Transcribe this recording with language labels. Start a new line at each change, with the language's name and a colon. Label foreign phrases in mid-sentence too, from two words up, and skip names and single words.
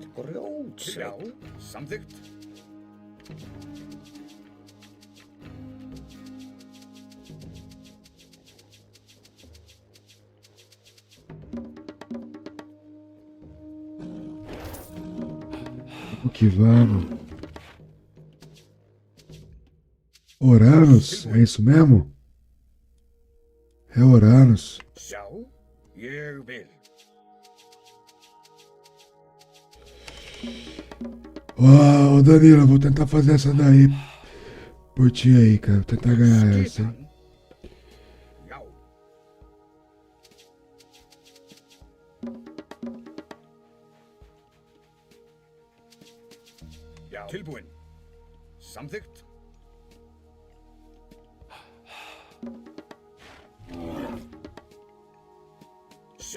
Icelandic: Grjótsveit. Já, samþykkt.
Portuguese: O que vamos? Oranos, é isso mesmo? É Oranos.
Icelandic: Já, ég vil.
Portuguese: Ô, Danilo, eu vou tentar fazer essa daí por ti aí, cara. Vou tentar ganhar essa, hein?
Icelandic: Já. Já. Tilbúin. Samþykkt. Já.